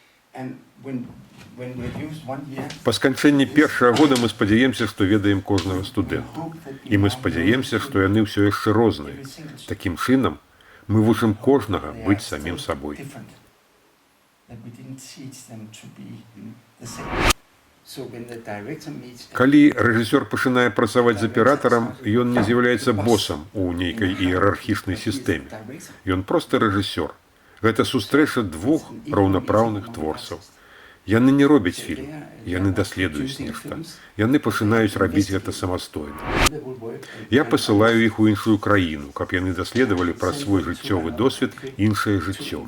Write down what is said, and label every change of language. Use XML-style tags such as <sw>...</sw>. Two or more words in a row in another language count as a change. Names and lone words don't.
<en>And when we use 1 year,</en> <be>Па сканчэнні першага года мы спадзяемся, што ведаем кожнага студэнта. І мы спадзяемся, што яны ўсё яшчэ розныя. Такім чынам, мы вучым кожнага быць самім сабой.</be> <en>different. That we didn't teach them to be the same. So when the director meets</en> <be>Калі рэжысёр пачынае працаваць з аператарам, ён не з'яўляецца босам у нейкай іерархічнай сістэме. Ён проста рэжысёр. Гэта сустрэча двух раўнапраўных творцаў. Яны не робяць фільм, яны даследуюць нешта. Яны пачынаюць рабіць гэта самастойна. Я пасылаю іх у іншую краіну, каб яны даследавалі праз свой жыццёвы досвед іншае жыццё.</be>